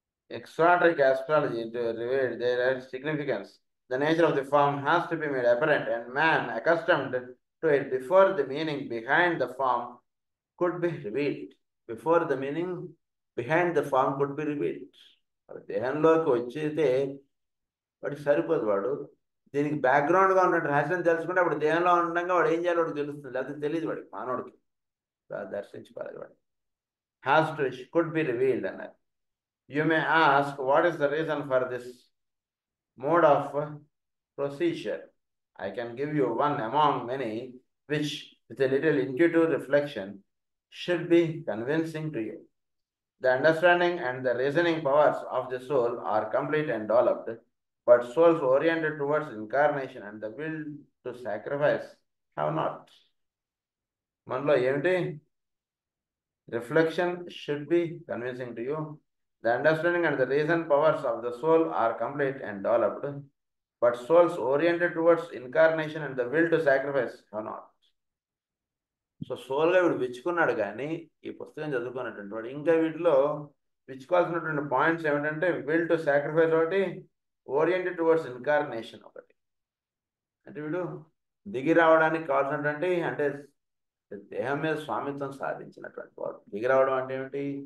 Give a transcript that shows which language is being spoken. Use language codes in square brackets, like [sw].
[en] Exotic astrology to reveal their significance. The nature of the form has to be made apparent, and man, accustomed to it before the meaning behind the form could be revealed. Before the meaning behind the form could be revealed. [te] దేహంలోకి వచ్చేస్తే వాడికి సరిపోదు. వాడు దీనికి బ్యాక్గ్రౌండ్గా ఉన్న రహస్యం తెలుసుకుంటే అప్పుడు దేహంలో ఉండగా వాడు ఏం చేయాలో వాడికి తెలుస్తుంది, లేకపోతే తెలియదు వాడికి. మానవుడికి దర్శించుకోవాలి. వాడు [en] has to could be revealed [te] అన్నారు. [en] You may ask, what is the reason for this mode of procedure? I can give you one among many, which, with a little intuitive reflection, should be convincing to you. The understanding and the reasoning powers of the soul are complete and developed, but souls oriented towards incarnation and the will to sacrifice have not. [te] మనలో ఏమిటి? [en] Reflection should be convincing to you. The understanding and the reason powers of the soul are complete and developed, but souls oriented towards incarnation and the will to sacrifice have not. [te] So సోల్గా వీడు విచ్చుకున్నాడు, కానీ ఈ పుస్తకం చదువుకున్నటువంటి వాడు ఇంకా వీటిలో విచ్చుకోవాల్సినటువంటి points ఏమిటంటే [en] will to sacrifice [te] ఒకటి, [en] oriented towards incarnation [te] ఒకటి. అంటే వీడు దిగి రావడానికి కావాల్సినటువంటి అంటే దేహం మీద స్వామిత్వం సాధించినటువంటి వాడు. దిగి రావడం అంటే ఏమిటి?